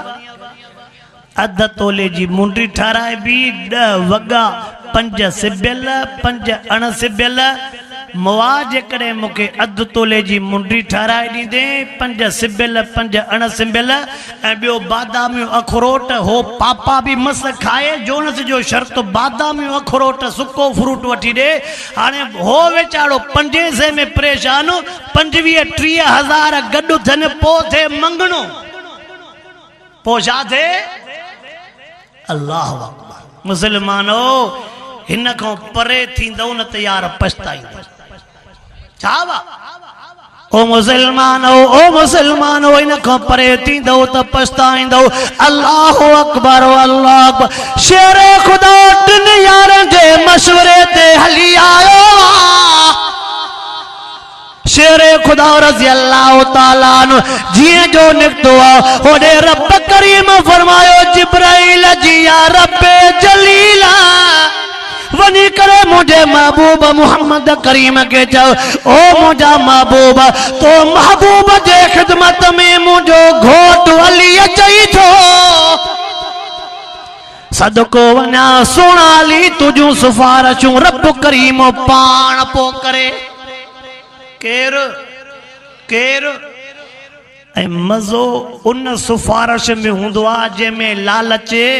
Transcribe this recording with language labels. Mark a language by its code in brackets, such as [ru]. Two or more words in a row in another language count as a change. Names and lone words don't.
[sd] 1/2 तोले जी मुंडी ठाराइबी, 10 वॻा, 5 सिबियल, 5 अण सिबियल। मुआ जेकॾहिं मूंखे 1/2 तोले जी मुंडी ठाराए ॾींदे, 5 सिबियल, 5 अण सिबियल, ऐं ॿियो बादामियूं अखरोट, हो पापा बि मस खाए, जोनस जो शर्त बादामियूं अखरोट सुको फ्रूट वठी ॾे। हाणे हो वेचारो 500 में परेशान, 25-30 हज़ार गॾु थियनि पोइ थिए मंगणो। पोइ छा थिए? [ar] الله أكبر. [sd] मुसलमानो हिन खां परे थींदो न त यार पछताईंदो। छा वा? ओ मुसलमानो, ओ मुसलमानो इन खां परे थींदो त पछताईंदो। [ar] الله أكبر الله أكبر. [sd] शेर ख़ुदा 3 यारनि जे मशवरे ते हली आयो। शेरे खुदा [ar] رضي الله تعالى [sd] नु जिए जो निकतो होडे रब करीम फरमायो जिब्राइल जी या रब जलीला वनी करे मुझे महबूब मोहम्मद करीम के जाओ ओ मुझा महबूब तो महबूब जे खिदमत में मुझो घोट अली अचई थो सदको वना सोनाली तुझू सिफारिशूं रब करीम पाण पो करे केर केर ऐं मज़ो उन सिफारिश में हूंदो आहे जंहिंमें लालच